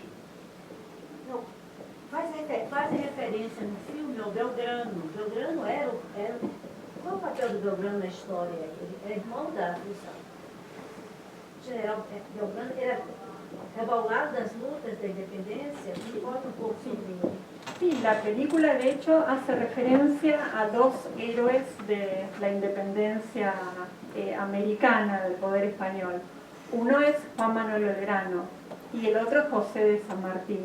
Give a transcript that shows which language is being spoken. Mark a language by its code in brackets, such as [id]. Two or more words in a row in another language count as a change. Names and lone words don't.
[pt] Não, faz referência no filme ao Belgrano. Belgrano era qual o papel do Belgrano na história? Ele era irmão da Asunción. General Belgrano era rebolado das lutas da independencia. [es] Conta un poco sobre él. Sí, la película de hecho hace referencia a dos héroes de la independencia americana, del poder español. Uno es Juan Manuel Belgrano y el otro José de San Martín.